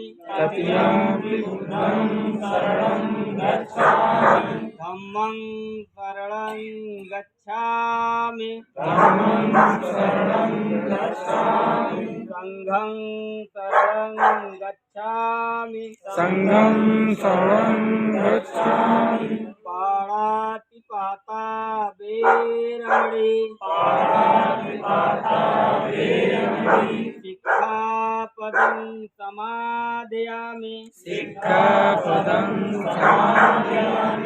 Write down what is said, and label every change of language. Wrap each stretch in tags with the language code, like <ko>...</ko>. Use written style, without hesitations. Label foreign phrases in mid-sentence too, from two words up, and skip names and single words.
<pi>तृतीयंपि बुद्धं शरणं गच्छामि धम्मं शरणं गच्छामि धम्मं शरणं गच्छामि संघं शरणं गच्छामि संघं शरणं गच्छामि पाणातिपाता वेरमणि पाणातिपाता वेरमणि सिक्खापदं समादयामि सिक्खापदं समादयामि</pi>